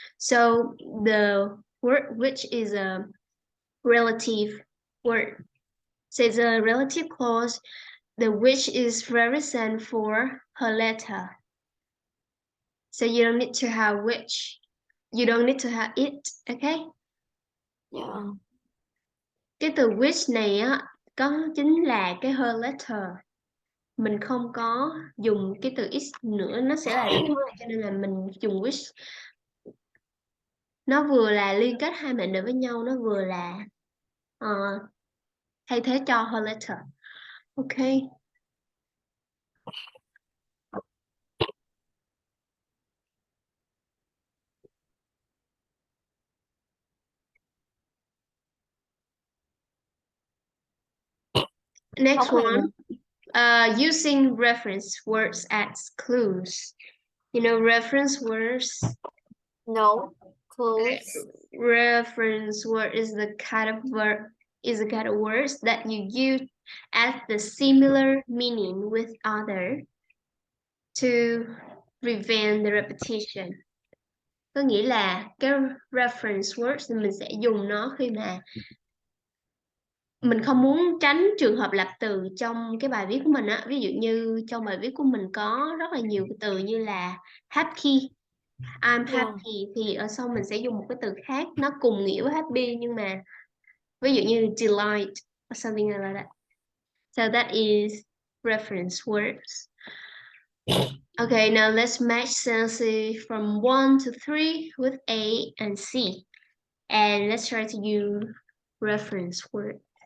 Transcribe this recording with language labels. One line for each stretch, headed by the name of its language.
English: So the word which is a relative word. So it's a relative clause. The which is represent for her letter. So you don't need to have which. You don't need to have it, okay? Yeah.
Vietnamese: Cái từ which này á có chính là cái her letter. Mình không có dùng cái từ is nữa, nó sẽ là cho nên là mình dùng which. Nó vừa là liên kết hai mệnh đề với nhau, nó vừa là thay thế cho her letter.
English: Okay. Next one, using reference words as clues. You know reference words? No, clues. reference word is the kind of words that you use as the similar meaning with other to prevent the repetition.
Vietnamese: Có nghĩa là cái reference words thì mình sẽ dùng nó khi mà mình không muốn tránh trường hợp lặp từ trong cái bài viết của mình á. Ví dụ như trong bài viết của mình có rất là nhiều cái từ như là happy,
English: I'm happy,
Vietnamese: thì ở sau mình sẽ dùng một cái từ khác nó cùng nghĩa với happy, nhưng mà ví dụ như
English: delight or something like that. So that is reference words. Okay, now let's match sentences from 1 to 3 with A and C. And let's try to use reference word.